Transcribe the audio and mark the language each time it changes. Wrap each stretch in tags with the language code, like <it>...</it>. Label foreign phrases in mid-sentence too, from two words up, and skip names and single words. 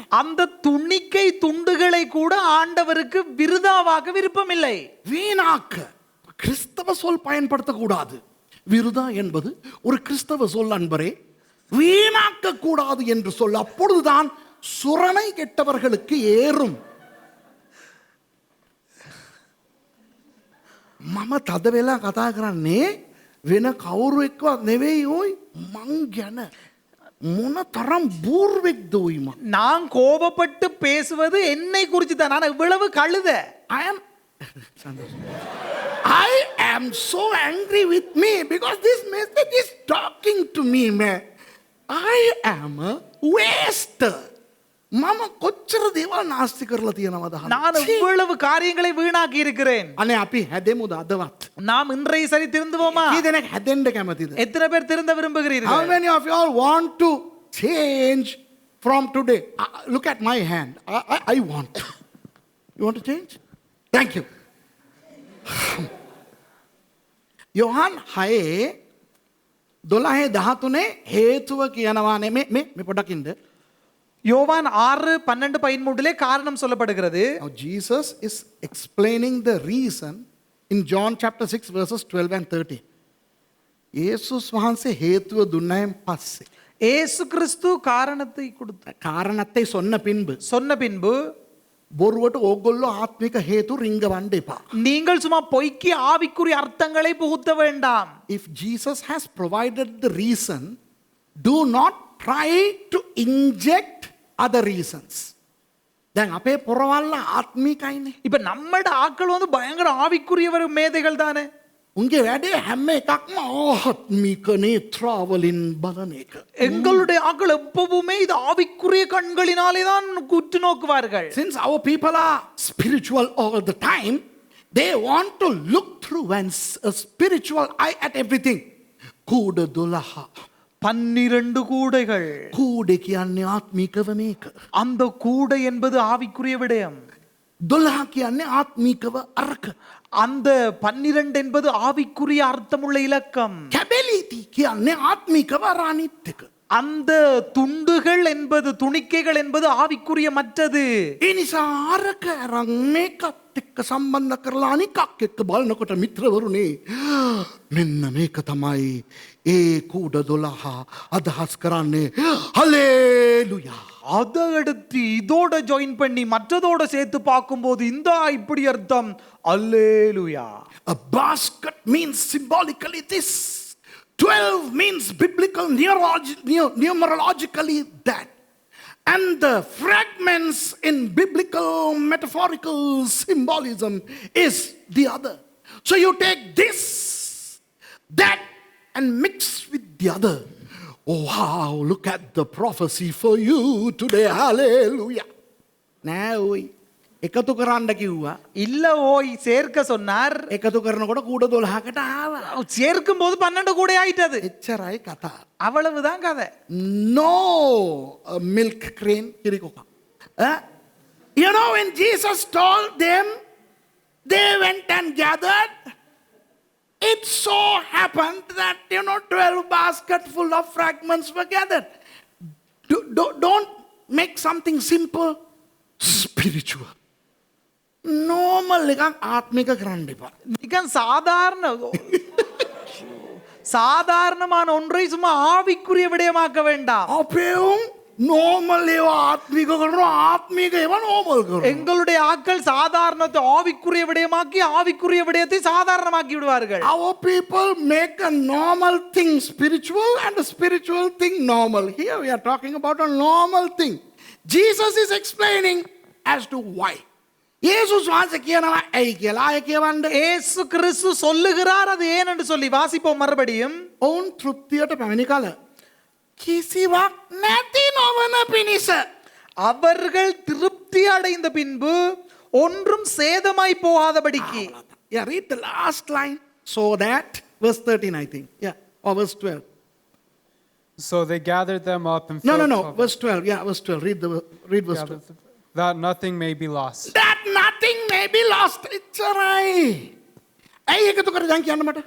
<ta>அந்த துணிக்கை துண்டுகளை கூட ஆண்டவருக்கு விருதாவாக விருப்பமில்லை. வீணாக்க கிறிஸ்தவ சொல் பயன்படுத்தக்கூடாது. விருதா என்பது ஒரு கிறிஸ்தவ சொல் அன்பரே. வீணாக்க கூடாது என்று சொல்ல அப்பொழுதுதான் சுரணை கெட்டவர்களுக்கு ஏறும்.</ta> <si>මම තද වෙලා කතා කරන්නේ වෙන කවුරු එක්කවත් නෙවෙයි ඕයි මං ගැන මොන තරම් බූර්වෙක්ද ඕයි මං.</si> <ta>நான் கோபப்பட்டு பேசுவது என்னை குறித்து தான். நான் இவ்வளவு கழுத.</ta> <en>I am so angry with me because this message is talking to me, man. I am a waster.</en> <si>මම කොච්චර දේවල් නාස්ති කරලා තියෙනවද අහන්න.</si> <ta>நான் இவ்வளவு காரியங்களை வீணாக்கி இருக்கிறேன்.</ta> <si>අනේ අපි හැදෙමුද අදවත්?</si> <ta>நாம் இன்றைய சரி திருந்துவோமா?</ta> <si>කී දෙනෙක් හැදෙන්න කැමතිද?</si> <ta>எத்தனை பேர் திருந்த</ta> <en>How</en> <ta>விரும்புகிறீர்கள்?</ta> <en>many of you all want to change from today? Look at my hand. I want to. You want to change? Thank you.</en> <si>යොහන් 6:12-13 හේතුව කියනවානේ මේ පොඩක් ඉන්න.</si> <ta>யோவான் 6:12-13 காரணம் சொல்லப்படுகிறது.</ta> <en>Now Jesus is explaining the reason in John chapter 6 verses 12 and 13.</en> <si>යේසුස් වහන්සේ හේතුව දුන්නයින් පස්සේ</si> <ta>இயேசு கிறிஸ்து காரணத்தை கொடுத்தார். කාරණத்தை சொன்ன பின்பு சொன்ன பின்பு</ta> <si>බොරුවට ඕගොල්ලෝ ආත්මික හේතු රිංගවන්න එපා.</si> <ta>நீங்கள் சும்மா பொய்க்கு ஆவிக்குரிய அர்த்தங்களை புகுத்த வேண்டாம்.</ta> <en>If Jesus has provided the reason, do not try to inject other reasons.</en> <si>දැන් අපේ පොරවල්ල ආත්මිකයිනේ.</si> <ta>இப்ப நம்மட ஆட்கள் வந்து பயங்கர ஆவிக்குரியவர் மேதைகள் தானே.</ta> <si>උන්ගේ වැඩේ හැම එකක්ම ආත්මික නේත්‍රාවලින් බලන එක.</si> <ta>எங்களுடைய ஆட்கள் எப்பவுமே இது ஆவிக்குரிய கண்களினாலே தான் உற்று நோக்குவார்கள்.</ta> <en>Since our people are spiritual all the time, they want to look through a spiritual eye at everything.</en> <si>කූඩ 12.</si> <ta>12 கூடைகள்.</ta> <si>කූඩේ කියන්නේ ආත්මිකව මේක.</si> <ta>அந்த கூடை என்பது ஆவிக்குரிய விடயம்.</ta> <si>12 කියන්නේ ආත්මිකව අරක.</si> <ta>அந்த 12 என்பது ஆவிக்குரிய அர்த்தமுள்ள இலக்கம்.</ta> <si>කැබෙලිටි කියන්නේ ආත්මිකව අරානිත් එක.</si> <ta>அந்த துண்டுகள் என்பது துணிக்கைகள் என்பது ஆவிக்குரிய மற்றது.</ta> <si>ඒ නිසා අරක අරන් මේකත් එක්ක සම්බන්ධ කරලා අනිකක් එක්ක බලනකොට මිත්‍රවරුනි මෙන්න මේක තමයි ඒ කූඩ 12 අදහස් කරන්නේ. හලෙලුයා.</si> <ta>அதை எடுத்து இதோட ஜாயின் பண்ணி மற்றதோட சேர்த்து பார்க்கும்போது இந்த இப்படி அர்த்தம். அல்லேலூயா.</ta> <en>A basket means symbolically this. 12 means biblical numerologically that. And the fragments in biblical metaphorical symbolism is the other. So you take this, that, and mix with the other. Oh wow, look at the prophecy for you today. Hallelujah. Now,</en> <si>එකතු කරන්න කිව්වා.</si> <ta>இல்ல ஓய் சேர்க்க சொன்னார்.</ta> <si>එකතු කරනකොට කූඩ 12කට ආවා.</si> <ta>சேர்க்கும் போது 12 கூடை ஆயிட்டது.</ta> <si>එච්චරයි කතා.</si> <ta>அவ்வளவுதான் கதை. No milk crane කිරිකොක.</ta> <en>You know when Jesus told them, they went and gathered It so happened that, 12 baskets full of fragments were gathered. Don't make something simple spiritual.</en> <si>Normal එකක් ආත්මික කරන්න එපා.</si> <ta>நிகன் சாதாரணமான ஒன்றை சும்மா ஆவிக்குரிய விடயமாக்க வேண்டாம்.</ta> <si>අපේ උන් normal ඒවා ආත්මික කරනවා, ආත්මික ඒවා normal කරනවා.</si> <ta>எங்களுடைய ஆட்கள் சாதாரணத்தை ஆவிக்குரிய விடயமாக்கி ஆவிக்குரிய விடயத்தை சாதாரணமாக்கி விடுவார்கள்.</ta> <en>Our people make a normal thing spiritual and a spiritual thing normal. Here we are talking about a normal thing. Jesus is explaining as to why.</en> <si>இயேசுஸ் வாசி කියනවා ඇයි කියලා. ආයෙ කියවන්න.</si> <ta>இயேசு கிறிஸ்து சொல்லுகிறார் அது ஏன் என்று சொல்லி வாசிப்போம் மறுபடியும்.</ta> <si>ඔවුන් තෘප්තියට පැමිණි කල කිසිවක් නැති නොවන පිණිස.</si> <ta>அவர்கள் திருப்தி அடைந்த பின்பு ஒன்றும் சேதமாய் போகாதபடிக்கு.</ta> <en>Yeah, read the last line. So that, verse 13 I think. Yeah, or verse 12. So they gathered them up and No, filled verse 12. Yeah, verse 12. Read verse 12. that nothing may be lost. That nothing may be lost. It's alright.</en> <si>ඇයි එකතු කරේ දැන් කියන්න මට?</si>